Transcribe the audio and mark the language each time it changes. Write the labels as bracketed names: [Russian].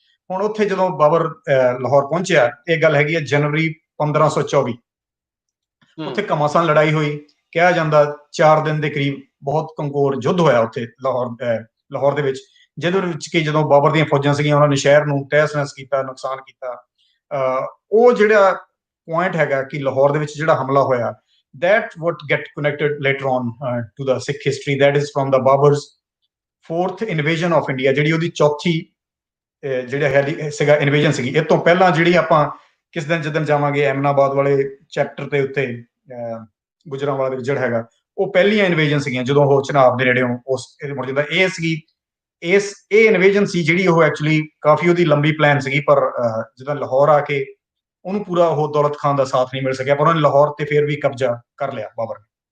[Punjabi] ਹੁਣ ਉੱਥੇ ਜਦੋਂ ਬਾਬਰ ਲਾਹੌਰ ਪਹੁੰਚਿਆ, ਇਹ ਗੱਲ ਹੈਗੀ ਹੈ ਜਨਵਰੀ 1524, ਉੱਥੇ ਘਮਾਸਾਨ ਲੜਾਈ ਹੋਈ। ਕਿਹਾ ਜਾਂਦਾ 4 ਦਿਨ ਦੇ ਕਰੀਬ ਬਹੁਤ ਕੰਗੋਰ ਯੁੱਧ ਹੋਇਆ ਉੱਥੇ ਲਾਹੌਰ ਦੇ ਵਿੱਚ, ਜਿਹਦੇ ਵਿੱਚ ਕਿ ਜਦੋਂ ਬਾਬਰ ਦੀਆਂ ਫੌਜਾਂ ਸੀਗੀਆਂ ਉਹਨਾਂ ਨੇ ਸ਼ਹਿਰ ਨੂੰ ਤਹਿਸ ਨਹਿਸ ਕੀਤਾ, ਨੁਕਸਾਨ ਕੀਤਾ। ਉਹ ਜਿਹੜਾ ਪੁਆਇੰਟ ਹੈਗਾ ਕਿ ਲਾਹੌਰ ਦੇ ਵਿੱਚ ਜਿਹੜਾ ਹਮਲਾ ਹੋਇਆ, [English] that what get connected later on to the Sikh history, that is from the Babur's 4th invasion of India, [Punjabi] ਜਿਹੜੀ ਉਹਦੀ ਚੌਥੀ ਜਿਹੜਾ ਸੀਗਾ ਇਨਵੇਜਨ ਸੀਗੀ। ਇਹ ਤੋਂ ਪਹਿਲਾਂ ਜਿਹੜੀ ਆਪਾਂ ਕਿਸ ਦਿਨ ਜਿੱਦਣ ਜਾਵਾਂਗੇ ਐਮਨਾਬਾਦ ਵਾਲੇ ਚੈਪਟਰ ਦੇ ਉੱਤੇ, ਗੁਜਰਾਂਵਾਲਾ ਦੇ ਵਿੱਚ ਜਿਹੜਾ ਹੈਗਾ, ਉਹ ਪਹਿਲੀਆਂ ਇਨਵੇਜਨ ਸੀਗੀਆਂ ਜਦੋਂ ਉਹ ਚਨਾਬ ਦੇ ਨੇੜਿਓਂ ਉਸ ਮੁੜ ਜਾਂਦਾ। ਇਹ ਸੀਗੀ ਇਹ ਇਨਵੇਜਨ ਸੀ ਜਿਹੜੀ ਉਹ ਐਕਚੁਅਲੀ ਕਾਫੀ ਉਹਦੀ ਲੰਬੀ ਪਲਾਨ ਸੀਗੀ, ਪਰ ਜਦੋਂ ਲਾਹੌਰ ਆ ਕੇ ਉਹਨੂੰ ਪੂਰਾ ਉਹ ਦੌਲਤ ਖਾਨ ਦਾ ਸਾਥ ਨਹੀਂ ਮਿਲ ਸਕਿਆ, ਪਰ ਉਹਨੇ ਲਾਹੌਰ ਤੇ ਫਿਰ ਵੀ ਕਬਜ਼ਾ ਕਰ ਲਿਆ ਬਾਬਰ ਨੇ।